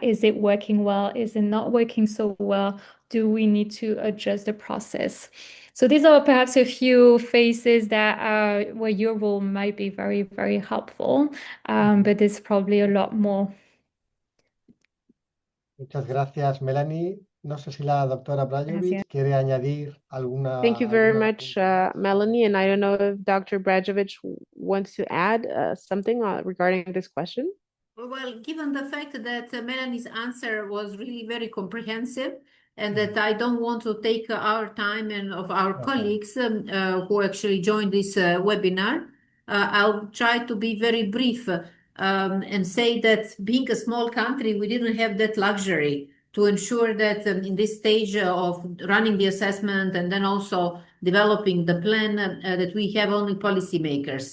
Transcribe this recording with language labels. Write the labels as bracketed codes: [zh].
[en] Is it working well? Is it not working so well? Do we need to adjust the process? So these are perhaps a few phases that where your role might be very, very helpful, but there's probably a lot more. [es] Muchas gracias, Melanie. No sé si la doctora Brajovic quiere añadir [en] Thank you very [es] alguna [en] much, [es] punto más. [en] Melanie. And I don't know if Dr. Brajovic wants to add something regarding this question. Well, given the fact that Melanie's answer was really very comprehensive, and Mm. that I don't want to take our time and of our Okay. colleagues who actually joined this webinar, I'll try to be very brief and say that being a small country, we didn't have that luxury to ensure that in this stage of running the assessment and then also developing the plan, that we have only policymakers.